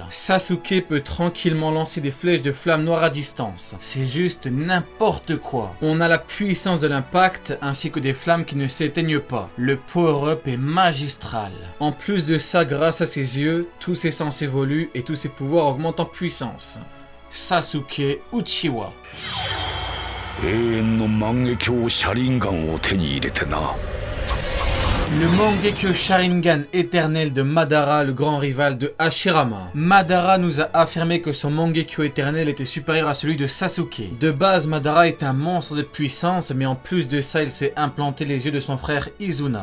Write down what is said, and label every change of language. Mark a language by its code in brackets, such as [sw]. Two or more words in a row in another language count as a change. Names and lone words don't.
[fr] Sasuke peut tranquillement lancer des flèches de flammes noires à distance. C'est juste n'importe quoi. On a la puissance de l'impact ainsi que des flammes qui ne s'éteignent pas. Le power-up est magistral. En plus de ça, grâce à ses yeux, tous ses sens évoluent et tous ses pouvoirs augmentent en puissance. Sasuke Uchiwa. [ja] 永遠の万華鏡車輪ガンを手に入れてな。 [fr] Le Mangekyo Sharingan éternel de Madara, le grand rival de Hashirama. Madara nous a affirmé que son Mangekyo éternel était supérieur à celui de Sasuke. De base, Madara est un monstre de puissance, mais en plus de ça, il s'est implanté les yeux de son frère Izuna.